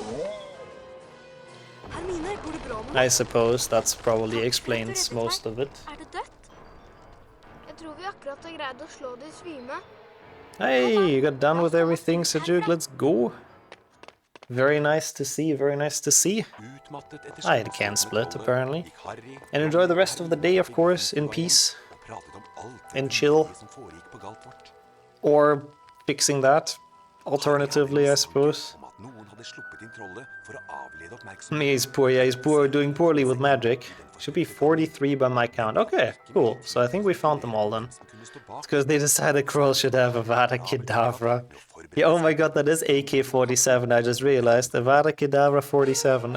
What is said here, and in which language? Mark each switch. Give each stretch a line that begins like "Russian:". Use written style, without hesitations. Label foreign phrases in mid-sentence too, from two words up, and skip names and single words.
English: I suppose that's probably explains most of it. Hey, you got done with everything, Sejuk, let's go. Very nice to see, very nice to see.
Norwegian: Utmattet etter
English: I can split,
Norwegian: småsoppholdet
English: apparently.
Norwegian: gikk Harry
English: And enjoy the rest of the day, of course, in peace.
Norwegian: og pratet om alt det
English: And chill.
Norwegian: underlige som foregikk på Galtvort.
English: Or fixing that, alternatively, I suppose.
Norwegian: Om at noen hadde sluppet inn trollet for å avlede
English: I mean,
Norwegian: oppmerksomheten.
English: he's poor, yeah, he's poor, doing poorly with magic. Should be 43 by my count. Okay, cool. So I think we found them all then. It's because they decided Kroll should have Avada Kedavra. Yeah, oh my god, that is AK-47, I just realized. Avada Kedavra 47.